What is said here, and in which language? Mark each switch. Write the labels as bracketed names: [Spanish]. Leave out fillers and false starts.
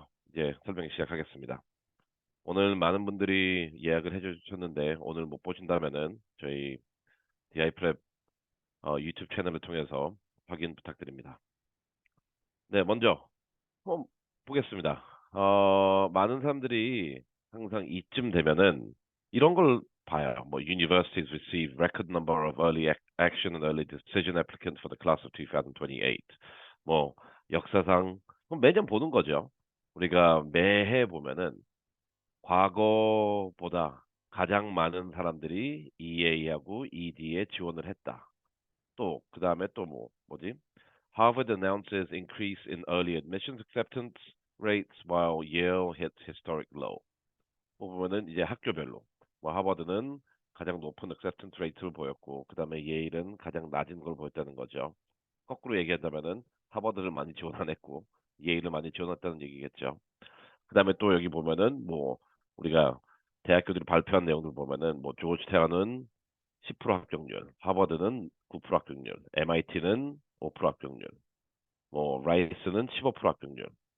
[Korean] 이제 설명 시작하겠습니다. 오늘 많은 분들이 예약을 해주셨는데 오늘 못 보신다면은 저희 디아이프랩 유튜브 채널을 통해서 확인 부탁드립니다. 네, 먼저 한번 보겠습니다. 많은 사람들이 항상 이쯤 되면은 이런 걸 봐요. [English] 뭐 Universities receive record number of early action and early decision applicants for the class of 2028. [Korean] 뭐 역사상 매년 보는 거죠. 우리가 매해 보면은 과거보다 가장 많은 사람들이 EA하고 ED에 지원을 했다. 또 그다음에 또 뭐지? [English] Harvard announces increase in early admissions acceptance rates while Yale hits historic low. [Korean] 보면은 이제 학교별로 뭐 하버드는 가장 높은 acceptance rate를 보였고 그다음에 예일은 가장 낮은 걸 보였다는 거죠. 거꾸로 얘기한다면은 하버드를 많이 지원 안 했고 예일을 많이 지원했다는 얘기겠죠. 그다음에 또 여기 보면은 뭐 우리가 대학교들이 발표한 내용들 보면은 뭐 조지타운은 10% 합격률, 하버드는 9% 합격률, MIT는 5% 합격률, 뭐 라이스는 15% 합격률.